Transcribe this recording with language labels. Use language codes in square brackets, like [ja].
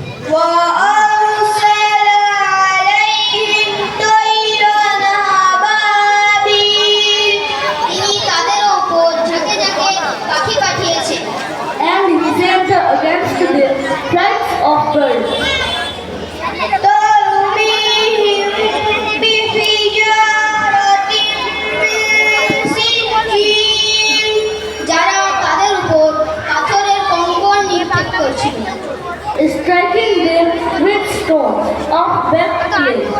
[ar] وأرسل عليهم طيرا أبابيل [bn] তিনি তাদের উপর ঝাঁকে ঝাঁকে পাখি পাঠিয়েছেন [en] and he sent against them flights of birds, [ar] ترميهم بحجارة من سجيل [bn] যারা তাদের উপর পাথরের কঙ্কর নিক্ষেপ করছিল [en] striking them with stones of black clay.